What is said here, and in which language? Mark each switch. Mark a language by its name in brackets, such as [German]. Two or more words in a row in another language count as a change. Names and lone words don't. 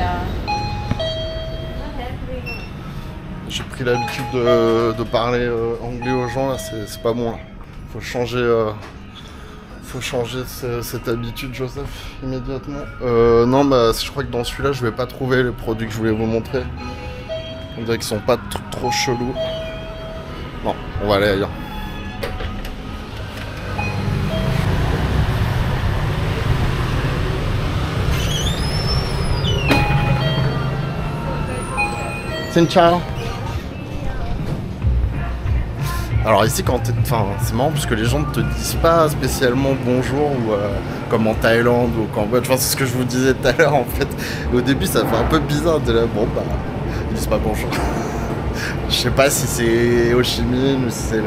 [French] J'ai pris l'habitude de parler anglais aux gens là, c'est pas bon là. Faut changer cette habitude, Joseph, immédiatement. Non, bah je crois que dans celui-là je vais pas trouver les produits que je voulais vous montrer. On dirait qu'ils sont pas trop chelous. Non, on va aller ailleurs. [Vietnamese] Xin chào. [French] Alors ici quand c'est marrant parce que les gens ne te disent pas spécialement bonjour ou comme en Thaïlande ou au Cambodge. Enfin, c'est ce que je vous disais tout à l'heure en fait. Au début ça fait un peu bizarre de là, bon bah ils disent pas bonjour. Je sais pas si c'est Ho Chi Minh ou si c'est...